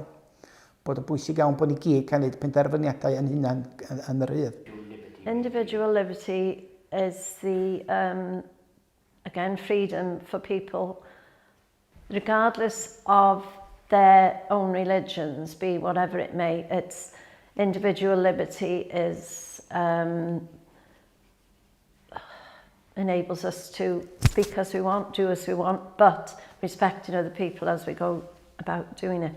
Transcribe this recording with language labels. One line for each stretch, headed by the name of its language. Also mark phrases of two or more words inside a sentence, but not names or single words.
Welsh: Bod o'n bwysig iawn bod ni gyd cael gwneud penderfyniadau yn hunan yn yr rydd.
English: Individual liberty is the, again, freedom for people, regardless of their own religions, be whatever it may. It's individual liberty is enables us to speak as we want, do as we want, but respecting other people as we go about doing it.